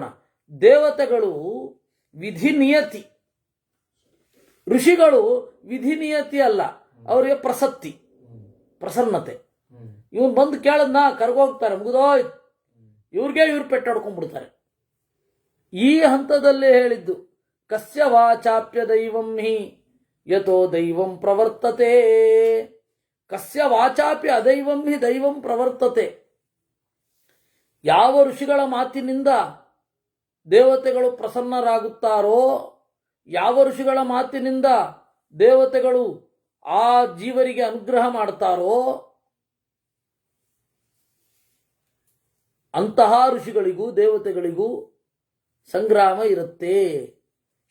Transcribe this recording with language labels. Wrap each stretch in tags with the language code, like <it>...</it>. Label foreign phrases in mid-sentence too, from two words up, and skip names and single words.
<kn>ದೇವತೆಗಳು ವಿಧಿ ನಿಯತಿ, ಋಷಿಗಳು ವಿಧಿ ನಿಯತಿ ಅಲ್ಲ, ಅವರಿಗೆ ಪ್ರಸಕ್ತಿ, ಪ್ರಸನ್ನತೆ. ಇವನು ಬಂದು ಕೇಳದ್ನ ಕರ್ಗೋಗ್ತಾರೆ, ಮುಗಿದೋಯ್ತು, ಇವ್ರಿಗೆ ಇವ್ರು ಪೆಟ್ಟಾಡ್ಕೊಂಡ್ಬಿಡ್ತಾರೆ. ಈ ಹಂತದಲ್ಲೇ ಹೇಳಿದ್ದು,</kn> <sa>ಕಸ್ಯ ವಾಚಾಪ್ಯ ದೈವಂ ಹಿ ಯಥೋ ದೈವಂ ಪ್ರವರ್ತತೆ. ಕಸ್ಯ ವಾಚಾಪ್ಯ ಅದೈವಂ ಹಿ ದೈವಂ ಪ್ರವರ್ತತೆ.</sa> <kn>ಯಾವ ಋಷಿಗಳ ಮಾತಿನಿಂದ ದೇವತೆಗಳು ಪ್ರಸನ್ನರಾಗುತ್ತಾರೋ, ಯಾವ ಋಷಿಗಳ ಮಾತಿನಿಂದ ದೇವತೆಗಳು ಆ ಜೀವರಿಗೆ ಅನುಗ್ರಹ ಮಾಡ್ತಾರೋ, ಅಂತಹ ಋಷಿಗಳಿಗೂ ದೇವತೆಗಳಿಗೂ ಸಂಗ್ರಾಮ ಇರುತ್ತೆ.</kn>